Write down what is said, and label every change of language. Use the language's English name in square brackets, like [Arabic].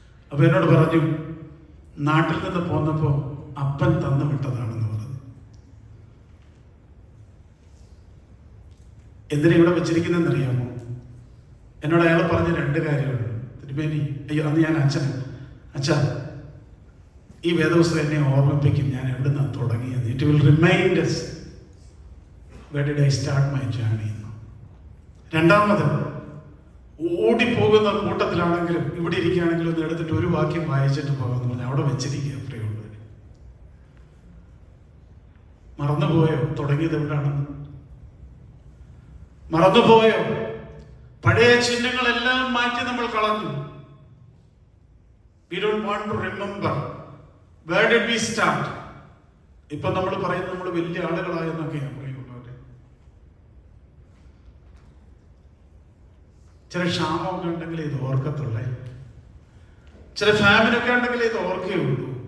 [Malayalam] അപ്പൊ എന്നോട് പറഞ്ഞു, നാട്ടിൽ നിന്ന് പോന്നപ്പോ അപ്പൻ തന്നു വിട്ടതാണെന്ന് പറഞ്ഞു. എന്തിനാ ഇവിടെ വെച്ചിരിക്കുന്നതെന്ന് അറിയാമോ? എന്നോട് അയാൾ പറഞ്ഞ 2 കാര്യമാണ്. തിരുമേനി, അയ്യോ അന്ന് ഞാൻ അച്ഛാ ഈ വേദപുസ്തകം എന്നെ ഓർമ്മിപ്പിക്കും ഞാൻ എവിടെ നിന്നാണ് തുടങ്ങിയത്. [English] It will remind us where did I start my journey. [Malayalam] രണ്ടാമത്, ഓടിപ്പോകുന്ന കൂട്ടത്തിലാണെങ്കിലും ഇവിടെ ഇരിക്കുകയാണെങ്കിലും ഒന്ന് എടുത്തിട്ട് ഒരു വാക്യം വായിച്ചിട്ട് പോകാമെന്ന് പറഞ്ഞാൽ അവിടെ വെച്ചിരിക്കുക. പ്രിയമുള്ളവർ, മറന്നുപോയോ തുടങ്ങിയത് എവിടാണെന്ന്? മറന്നുപോയോ? പഴയ ചിഹ്നങ്ങളെല്ലാം മാറ്റി നമ്മൾ കളഞ്ഞു. [English] We don't want to remember where did we start. [Malayalam] ഇപ്പൊ നമ്മൾ പറയുന്നത് നമ്മൾ വലിയ ആളുകളായെന്നൊക്കെയാണ് പറയുള്ളവര്. ചില ക്ഷാമമൊക്കെ ഉണ്ടെങ്കിൽ ഇത് ഓർക്കത്തുള്ളേ, ചില ഫാമിലൊക്കെ ഉണ്ടെങ്കിൽ ഇത് ഓർക്കുകയുള്ളൂ.